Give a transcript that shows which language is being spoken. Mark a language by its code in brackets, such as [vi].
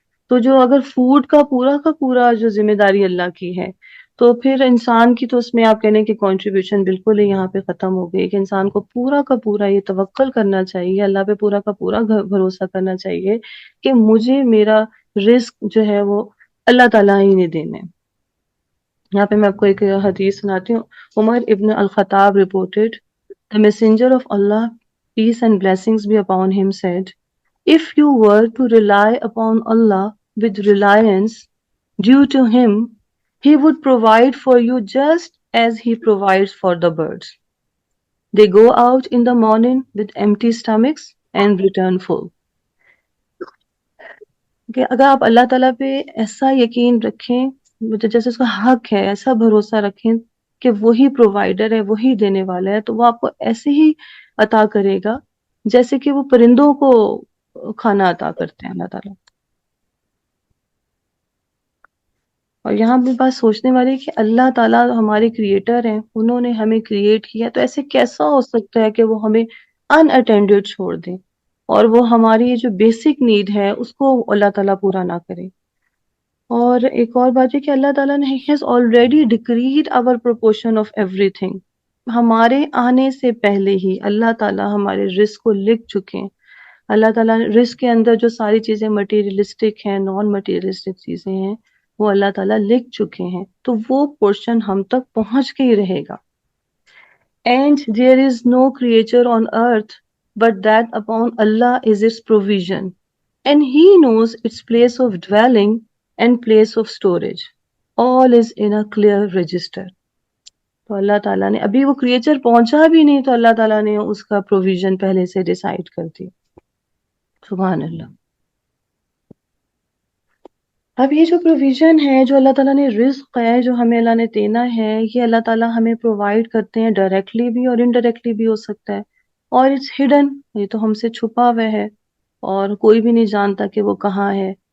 [ur] تو جو اگر فوڈ کا پورا جو ذمہ داری اللہ کی ہے، تو پھر انسان کی تو اس میں آپ کہنے کی کنٹریبیوشن بالکل ہی یہاں پہ ختم ہو گئی، کہ انسان کو پورا کا پورا یہ توکل کرنا چاہیے، اللہ پہ پورا کا پورا بھروسہ کرنا چاہیے کہ مجھے میرا رزق جو ہے وہ اللہ تعالیٰ ہی نے دینا ہے. یہاں پہ میں آپ کو ایک حدیث سناتی ہوں. [en] Umar ibn al Khattab reported, the messenger of Allah, peace and blessings be upon him, said, if you were to rely upon Allah with reliance due to him, he would provide for you just as he provides for the birds. They go out in the morning with empty stomachs and return full. [ur] کہ اگر آپ اللہ تعالیٰ پہ ایسا یقین رکھیں، جیسے اس کا حق ہے، ایسا بھروسہ رکھیں کہ وہی پرووائڈر ہے، وہی دینے والا ہے، تو وہ آپ کو ایسے ہی عطا کرے گا جیسے کہ وہ پرندوں کو کھانا عطا کرتے ہیں اللہ تعالیٰ. اور یہاں بھی بات سوچنے والی کہ اللہ تعالیٰ ہمارے کریٹر ہیں، انہوں نے ہمیں کریٹ کیا، تو ایسے کیسا ہو سکتا ہے کہ وہ ہمیں ان اٹینڈڈ چھوڑ دیں اور وہ ہماری جو بیسک نیڈ ہے اس کو اللہ تعالیٰ پورا نہ کرے. اور ایک اور بات ہے کہ اللہ تعالیٰ نے has already decreed our proportion of everything. ہمارے آنے سے پہلے ہی اللہ تعالیٰ ہمارے رزق کو لکھ چکے ہیں. اللہ تعالیٰ رزق کے اندر جو ساری چیزیں مٹیریلسٹک ہیں، نان مٹیریلسٹک چیزیں ہیں، وہ اللہ تعالیٰ لکھ چکے ہیں، تو وہ پورشن ہم تک پہنچ کے ہی رہے گا. [en] And there is no creature on earth but that upon Allah is its provision, and He knows its place of dwelling and place of storage. All is in a clear register. [ur] تو اللہ تعالیٰ نے ابھی وہ creature پہنچا بھی نہیں تو اللہ تعالیٰ نے اس کا پروویژن پہلے سے ڈیسائیڈ کر دی. سبحان اللہ. اب یہ جو پروویژن ہے، جو اللہ تعالیٰ نے رزق ہے جو ہمیں اللہ نے دینا ہے، یہ اللہ تعالیٰ ہمیں پرووائڈ کرتے ہیں ڈائریکٹلی بھی اور انڈائریکٹلی بھی ہو سکتا ہے، اور اٹس ہڈن، یہ تو ہم سے چھپا ہوا ہے اور کوئی بھی نہیں جانتا کہ وہ کہاں ہے.